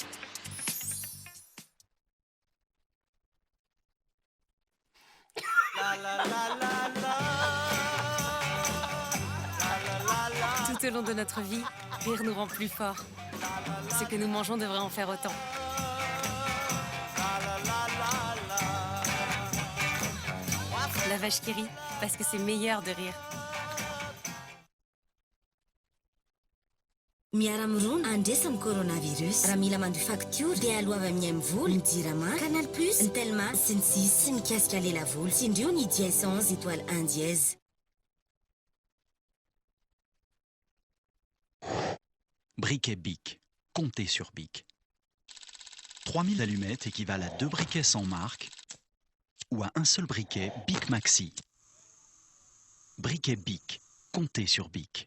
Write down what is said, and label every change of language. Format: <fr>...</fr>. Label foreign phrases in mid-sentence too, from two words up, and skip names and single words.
<fr>Tout au long de notre vie, rire nous rend plus forts. Ce que nous mangeons devrait en faire autant. La vache qui rit, parce que c'est meilleur de rire.</fr> <mg>Miara-miroana andresan'ny coronavirus raha mila mandoa facture dia aloava amin'ny amin'ny vola ny jirama Canal Plus ny Telma sy ny sisy sy mikasika lela vola sy indreo ny</mg> <fr>dièse 11 étoile 1 dièse. Briquet Bic. Comptez sur Bic. 3000 allumettes équivalent à 2 briquets sans marque ou à un seul briquet Bic Maxi. Briquet Bic. Comptez sur Bic.</fr>